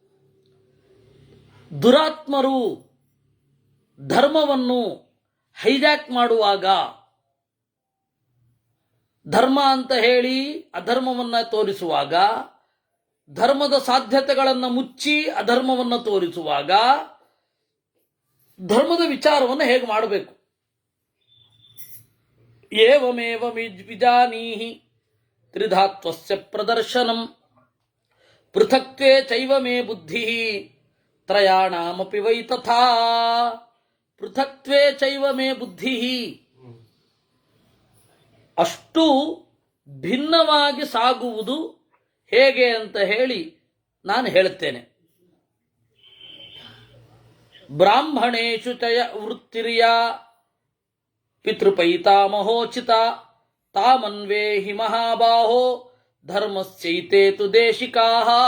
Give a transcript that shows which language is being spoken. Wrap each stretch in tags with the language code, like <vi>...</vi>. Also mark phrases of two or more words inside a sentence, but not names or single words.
<kn>ದುರಾತ್ಮರು ಧರ್ಮವನ್ನು ಹೈಜಾಕ್ ಮಾಡುವಾಗ, ಧರ್ಮ ಅಂತ ಹೇಳಿ ಅಧರ್ಮವನ್ನ ತೋರಿಸುವಾಗ, ಧರ್ಮದ ಸಾಧ್ಯತೆಗಳನ್ನು ಮುಚ್ಚಿ ಅಧರ್ಮವನ್ನು ತೋರಿಸುವಾಗ, ಧರ್ಮದ ವಿಚಾರವನ್ನು ಹೇಗೆ ಮಾಡಬೇಕು?</kn> <sa>ಏವಮೇವ ವಿಜಾನೀಹಿ ತ್ರಿಧಾತ್ವಸ್ಯ ಪ್ರದರ್ಶನಂ ಪೃಥಕ್ತ್ವೇ ಚೈವ ಮೇ ಬುದ್ಧಿ ತ್ರಯಾಣಾಮಪಿ ವೈ ತಥಾ. ಪೃಥಕ್ತ್ವೇ ಚೈವ ಮೇ ಬುದ್ಧಿ,</sa> <kn>ಅಷ್ಟು ಭಿನ್ನವಾಗಿ ಸಾಗುವುದು ಹೇಗೆ ಅಂತ ಹೇಳಿ ನಾನು ಹೇಳುತ್ತೇನೆ.</kn> <sa>ಬ್ರಾಹ್ಮಣೇಶು ಚಯ ವೃತ್ತಿರ್ಯ ಪಿತೃಪೈತಾಮಹೋಚಿತ ತಾಮನ್ವೇಹಿ ಮಹಾಬಾಹೋ ಧರ್ಮಸ್ಯೈತೇತು ದೇಶಿಕಾಃ.</sa>